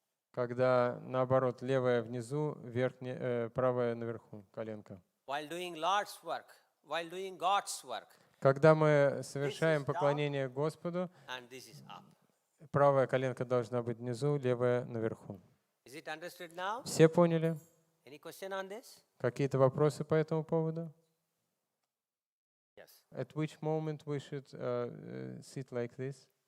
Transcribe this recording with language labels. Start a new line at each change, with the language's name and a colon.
Russian: Когда наоборот, левая внизу, правая наверху, коленка.
English: While doing Lord's work, while doing God's work,
Russian: Когда мы совершаем поклонение Господу,
English: and this is up.
Russian: правая коленка должна быть внизу, левая наверху.
English: Is it understood now?
Russian: Все поняли?
English: Any question on this?
Russian: Какие-то вопросы по этому поводу?
English: Yes. At which moment we should sit like this?